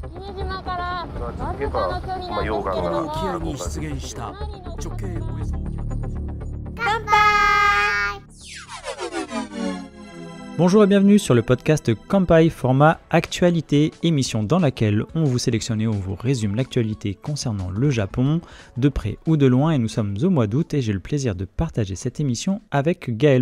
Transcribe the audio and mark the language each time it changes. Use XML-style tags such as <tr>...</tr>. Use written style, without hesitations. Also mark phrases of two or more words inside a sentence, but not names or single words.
<ja>続けば、溶岩が沖合に出現した直径およそ</ja> <fr>Bonjour et bienvenue sur le podcast Kanpai format actualité, émission dans laquelle on vous sélectionne et on vous résume l'actualité concernant le Japon, de près ou de loin, et nous sommes au mois d'août et j'ai le plaisir de partager cette émission avec Gaël.</fr>